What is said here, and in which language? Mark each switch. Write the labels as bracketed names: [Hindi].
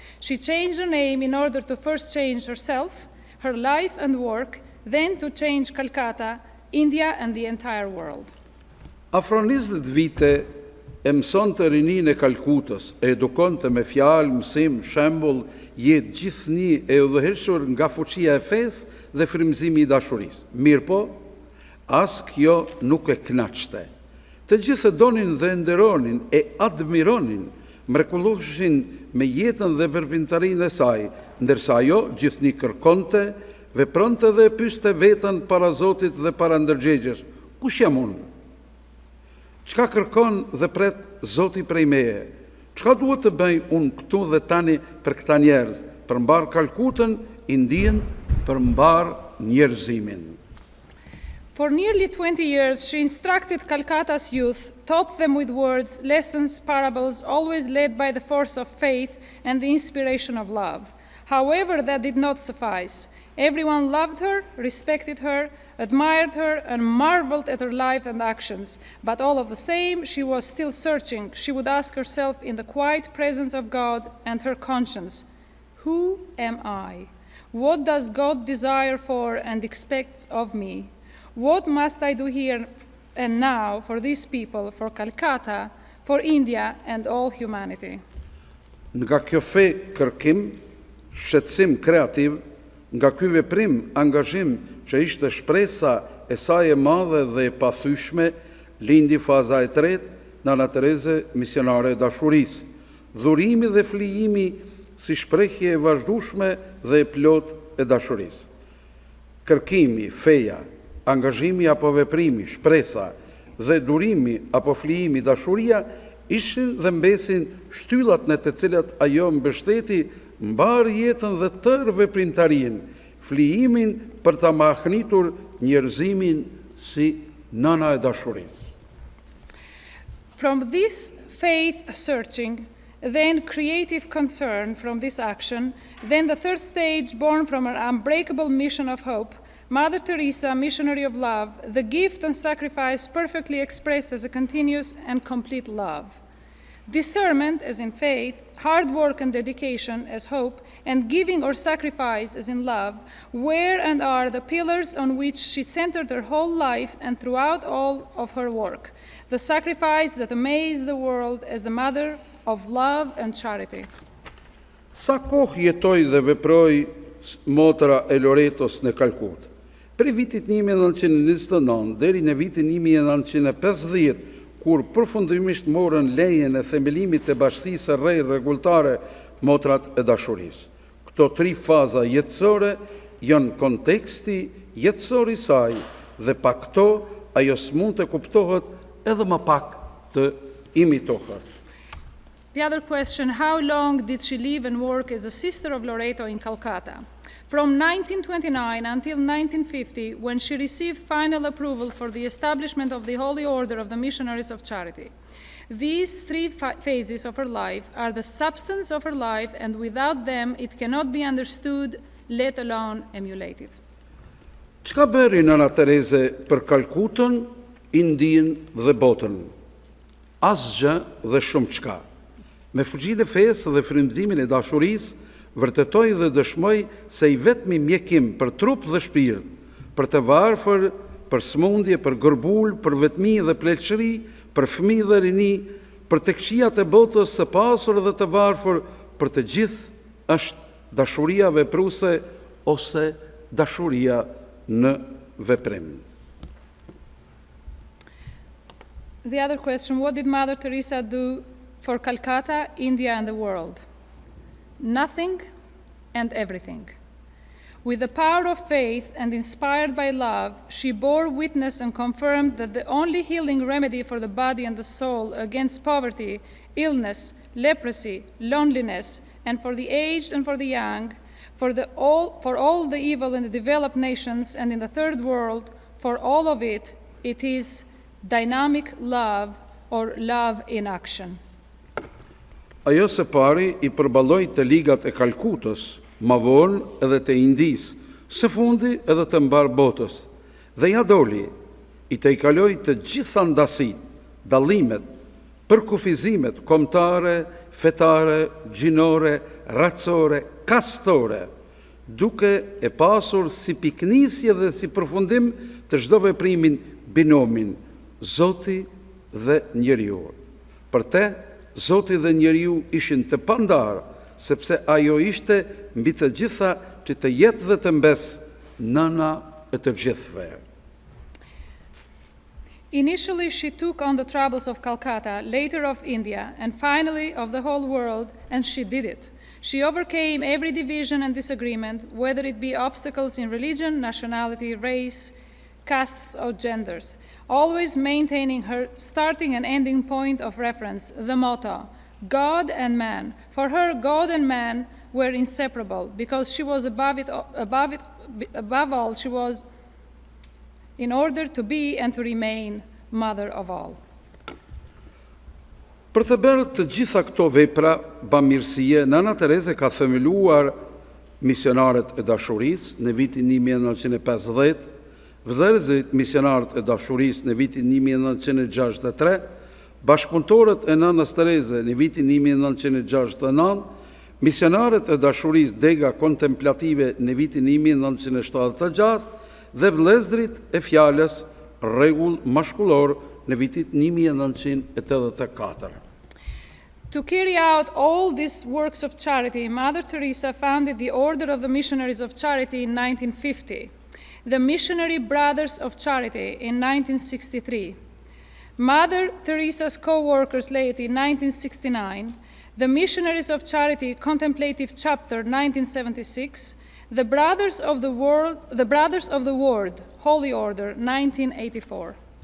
[English] She changed her name in order to first change herself, her life and work, then to change Calcutta, India and the entire world. [Albanian] Afro 20 vite e mësonte rinin e Kalkutës, e edukonte me fjalë, mësim, shembull, jetë gjithnjë e udhëhequr nga fuqia e fesë dhe frymëzimi i dashurisë. Mirpo, as kjo nuk e kënaqte. Të gjithë e donin dhe nderonin e admironin, mrekulloheshin me jetën dhe veprimtarinë e saj, ndërsa ajo gjithnjë kërkonte, vepronte dhe pyeste veten para Zotit dhe para ndërgjegjes. Kush jam unë? Çka kërkon dhe pret Zoti prej meje? Çka duhet të bëj unë këtu dhe tani për këta njerëz, për mbar Kalkutën, Indin, për mbar njerëzimin? [English] For nearly 20 years, she instructed Calcutta's youth, taught them with words, lessons, parables, always led by the force of faith and the inspiration of love. However, that did not suffice. Everyone loved her, respected her, admired her, and marveled at her life and actions. But all of the same, she was still searching. She would ask herself in the quiet presence of God and her conscience, who am I? What does God desire for and expects of me? What must I do here and now for these people, for Calcutta, for India, and all humanity? [Albanian] Nga kjo fe kërkim, shqetësim kreativ, nga ky veprim, angazhim që ishte shpresa e saj e madhe dhe e pathyeshme, lindi faza e tretë, Nana Tereze, misionare e dashurisë, dhurimi dhe flijimi si shprehje e vazhdueshme dhe e plot e dashurisë. Kërkimi, feja, angazhimi apo veprimi, shpresa dhe durimi apo flijimi, dashuria ishin dhe mbesin shtyllat në të cilat ajo mbështeti mbar jetën dhe tërë veprimtarinë, flijimin për ta mahnitur njerëzimin si nëna e dashurisë. [English] From this faith searching, then creative concern from this action, then the third stage born from an unbreakable mission of hope, Mother Teresa, missionary of love, the gift and sacrifice perfectly expressed as a continuous and complete love. Discernment as in faith, hard work and dedication as hope, and giving or sacrifice as in love were and are the pillars on which she centered her whole life and throughout all of her work. The sacrifice that amazed the world as the mother of love and charity. [Albanian] Sa kohë jetoi dhe veproi motra e Loretos në Kalkut? Prej vitit 1929 deri në vitin 1950, kur përfundimisht morën lejen e themelimit të bashkisë së Re rregulltare Motrat e Dashurisë. Këto 3 faza jetësore janë konteksti jetësor i saj dhe pa këto ajo s'mund të kuptohet edhe më pak të imitohet. [English] The other question, how long did she live and work as a sister of Loreto in Calcutta? From 1929 until 1950, when she received final approval for the establishment of the Holy Order of the Missionaries of Charity. These 3 phases of her life are the substance of her life, and without them it cannot be understood, let alone emulated. [Albanian] Çka bëri nëna Tereze për Kalkutën, Indin dhe botën? Asgjë dhe shumë çka. Me fuqinë e fesë dhe frymëzimin e dashurisë, vërtetoi dhe dëshmoi se i vetmi mjekim për trup dhe shpirt, për të varfër, për smundje, për gërbul, për vetmi dhe pleqëri, për fëmijë dhe rini, për të këqijat e botës së pasur dhe të varfër, për të gjithë është dashuria vepruese ose dashuria në veprim. [English] The other question, what did Mother Teresa do for Calcutta, India, and the world? Nothing and everything. With the power of faith and inspired by love, she bore witness and confirmed that the only healing remedy for the body and the soul against poverty, illness, leprosy, loneliness, and for the aged and for the young, for all the evil in the developed nations and in the third world, for all of it, it is dynamic love or love in action. [Albanian] Ajo së pari I përballoi të ligat e Kalkutës, më vonë edhe të Indisë, së fundi edhe të mbar botës, dhe ja doli, I tejkaloi të gjitha ndasit, dallimet, përkufizimet kombëtare, fetare, gjinore, racore, kastore, duke e pasur si piknisje dhe si përfundim të çdo veprimin binomin Zoti dhe njeriu. Për te, Zoti dhe njeriu ishin të pandar, sepse ajo ishte mbi të gjitha që të jetë dhe të mbes nëna e të gjithëve. [English] Initially, she took on the troubles of Calcutta, later of India, and finally of the whole world, and she did it. She overcame every division and disagreement, whether it be obstacles in religion, nationality, race, castes, or genders, always maintaining her starting and ending point of reference, the motto, God and man. For her, God and man were inseparable, because she was above all, she was in order to be and to remain mother of all. [Albanian] Për të bërë të gjitha këto vepra bamirësie, Nëna Tereze ka themeluar misionarët e dashurisë në vitin 1950, vëllezërit misionarët e dashurisë në vitin 1963, bashkëpunëtorët e Nënës Tereze në vitin 1969, misionarët e dashurisë Dega Kontemplative në vitin 1976 dhe vëllezërit e fjalës Rregull Mashkullor në vitin 1984. [English] To carry out all these works of charity, Mother Teresa founded the Order of the Missionaries of Charity in 1950, the Missionary Brothers of Charity in 1963, Mother Teresa's Co-workers Laity in 1969, the Missionaries of Charity Contemplative Chapter 1976, the Brothers of the Word Holy Order 1984.